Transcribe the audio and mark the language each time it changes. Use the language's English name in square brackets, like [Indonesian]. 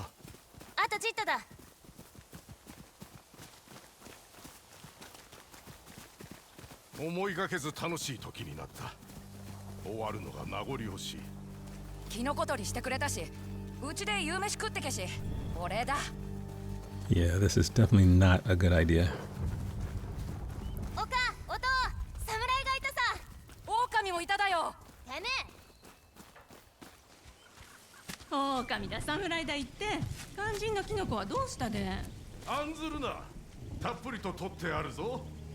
[Japanese] あとちっとだ。思いがけず楽しい時になった。終わるのが名残惜しい。キノコ取りしてくれたし、うちで夕飯食ってけし。お礼だ。 [English] Yeah, this is definitely not a good idea. [Japanese] おか、おとう、侍がいたさ。狼もいただよ。てめえ。狼だ侍だ言って肝心のキノコはどうしたで？案ずるな。たっぷりと取ってあるぞ。